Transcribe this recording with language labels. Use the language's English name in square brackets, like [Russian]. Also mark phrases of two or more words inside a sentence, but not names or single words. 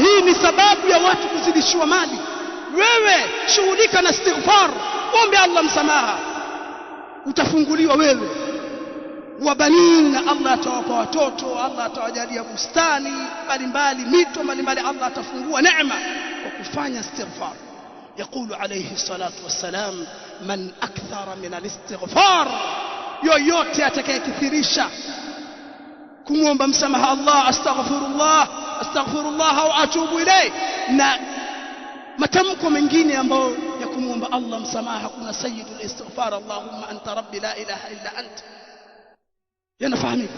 [Swahili] Hii ni sababu ya watu kuzidishiwa mali. Wewe shughulika na istighfar, ombe Allah msamaha, utafunguliwa wewe. Wabanin, Allah atawapa watoto, Allah atawajalia bustani mbalimbali, mito mbalimbali, Allah atafungua neema kwa kufanya istighfar. [Arabic] يقول عليه الصلاة والسلام من أكثر من الاستغفار, [Swahili] yoyote atakayekithirisha kumuomba msamaha Allah, [Arabic] أستغفر الله وأتوب إليه, [Swahili] na matamko mengine ambayo ya kumuomba Allah msamaha. Kuna [Arabic] سيد الاستغفار, اللهم أنت ربي لا إله إلا أنت, [Swahili] yanafahamika.